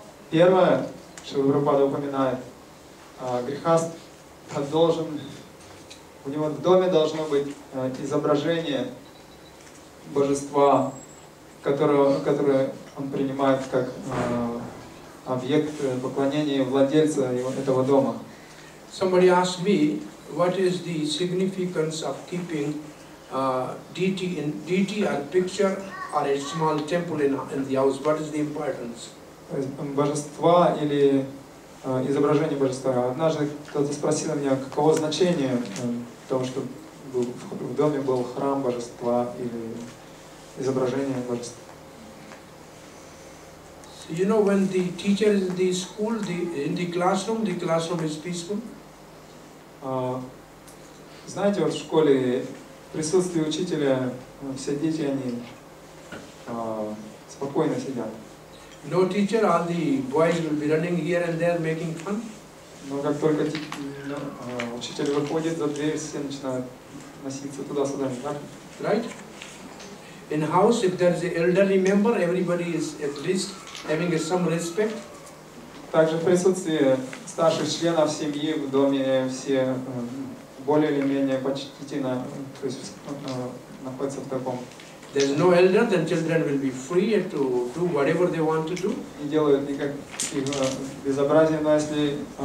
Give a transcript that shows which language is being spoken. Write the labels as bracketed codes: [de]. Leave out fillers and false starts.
[ru] Первое, что Прабхупада упоминает, грехаст должен, у него в доме должно быть изображение божества, которое он принимает как объект поклонения владельца этого дома. [en] Somebody asked me, what is the significance of keeping deity or picture or a small temple in the house? What is the importance? [ru] Божества или изображение божества. Однажды кто-то спросил меня, каково значение того, что в доме был храм божества или изображение божества. [en] So you know, when the teacher is in the school, in the classroom is peaceful. [ru] Знаете, вот в школе в присутствии учителя все дети, они спокойно сидят. [en] No teacher, all the boys will be running here and there making fun. [ru] Но как только учитель выходит за дверь, все начинают носиться туда-сюда. [en] Right? In house, if there is an elderly member, everybody is at least having some respect. [ru] Также в присутствии старших членов семьи в доме все более или менее почтительно, то есть находятся в таком. [en] There is no elder, then children will be free to do whatever they want to do. [ru] Не делают никаких безобразий, но если